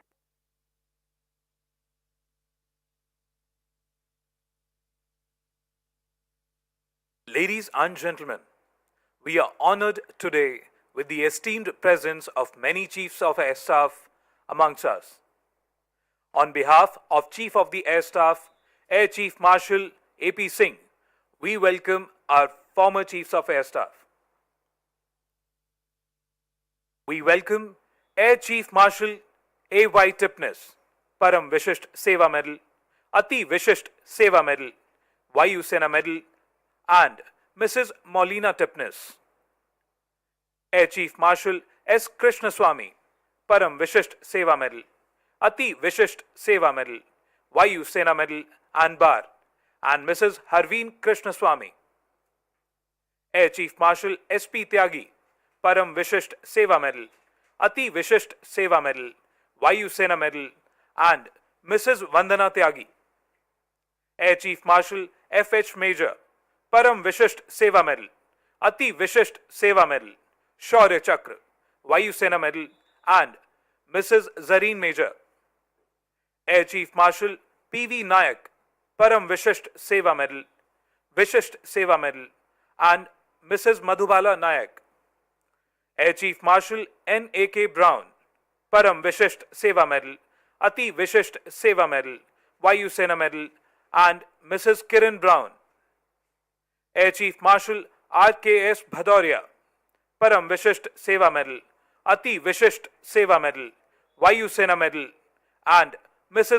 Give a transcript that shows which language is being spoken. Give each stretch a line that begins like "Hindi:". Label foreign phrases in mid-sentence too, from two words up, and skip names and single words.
English: Ladies and gentlemen, we are honored today with the esteemed presence of many Chiefs of Air Staff amongst us. On behalf of Chief of the Air Staff, Air Chief Marshal A.P. Singh, we welcome our former Chiefs of Air Staff. We welcome Air Chief Marshal A.Y. Tipnis, Param Vishisht Seva Medal, Ati Vishisht Seva Medal, Vayu Sena Medal, and Mrs. Maulina Tipnis. Air Chief Marshal S. Krishnaswamy, Param Vishisht Seva Medal, Ati Vishisht Seva Medal, Vayu Sena Medal and Bar, and Mrs. Harveen Krishnaswamy. Air Chief Marshal S.P. Tyagi, Param Vishisht Seva Medal, Ati Vishisht Seva Medal, Vayu Sena Medal, and Mrs. Vandana Tyagi. Air Chief Marshal F.H. Major, परम विशिष्ट सेवा मेडल, अति विशिष्ट सेवा मेडल, शौर्य चक्र, वायुसेना मेडल and Mrs. Zareen Major. Air Chief Marshal P.V. Nayak, Param Vishisht Seva Medal, and Mrs. Madhubala Nayak. Air Chief Marshal N.A.K. Brown, Param Vishisht Seva Medal, Ati Vishisht Seva Medal, Vayu Sena Medal, and Mrs. Kiran Brown. Air Chief Marshal R.K.S. Bhadoria, Param Vishisht Seva Medal, Ati Vishisht Seva Medal, Vayu Sena Medal, and Mrs.